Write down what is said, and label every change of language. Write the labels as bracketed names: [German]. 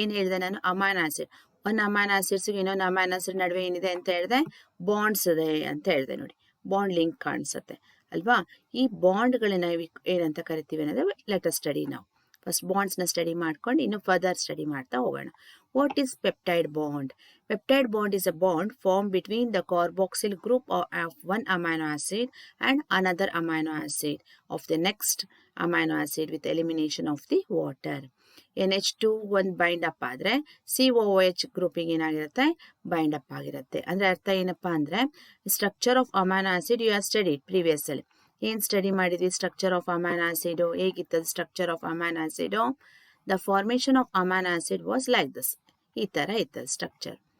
[Kannada] ಈಗ ಏನ್ ಹೇಳಿದೆ ನಾನು, ಅಮೈನೋ ಆಸಿಡ್, ಒಂದು ಅಮೈನೋ ಆಸಿಡ್ಸ್ ಇನ್ನೊಂದು ಅಮೈನೋ ಆಸಿಡ್ ನಡುವೆ ಏನಿದೆ ಅಂತ ಹೇಳಿದೆ, ಬಾಂಡ್ಸ್ ಇದೆ ಅಂತ ಹೇಳಿದೆ. ನೋಡಿ, ಬಾಂಡ್ ಲಿಂಕ್ ಕಾಣಿಸುತ್ತೆ ಅಲ್ವಾ. ಈ ಬಾಂಡ್ಗಳನ್ನ ಏನಂತ ಕರಿತೀವಿ ಅನ್ನೋದು [English] let us study [Kannada] ನಾವು. ಫಸ್ಟ್ ಬಾಂಡ್ಸ್ ನ ಸ್ಟಡಿ ಮಾಡ್ಕೊಂಡು ಇನ್ನು ಫರ್ದರ್ ಸ್ಟಡಿ ಮಾಡ್ತಾ ಹೋಗೋಣ. [English] What is peptide bond? Peptide bond is a bond formed between the carboxyl group of one amino acid and another amino acid of the next amino acid with elimination of the water. [Kannada] NH2 ಒಂದು bind up ಆದ್ರೆ COOH ಗ್ರೂಪಿಗೆ ಏನಾಗಿರುತ್ತೆ, bind up ಆಗಿರುತ್ತೆ. ಅಂದ್ರೆ ಅರ್ಥ ಏನಪ್ಪಾ ಅಂದ್ರೆ, [English] Structure of amino acid you have studied previous ಅಲ್ಲಿ. [Kannada] ಏನ್ ಸ್ಟಡಿ ಮಾಡಿದ್ವಿ, [English] structure of amino acid ಹೇಗಿತ್ತು, structure of amino acid, the formation of amino acid was like this, [Kannada] ಈ ತರ ಇತ್ತು ಸ್ಟ್ರಕ್ಚರ್.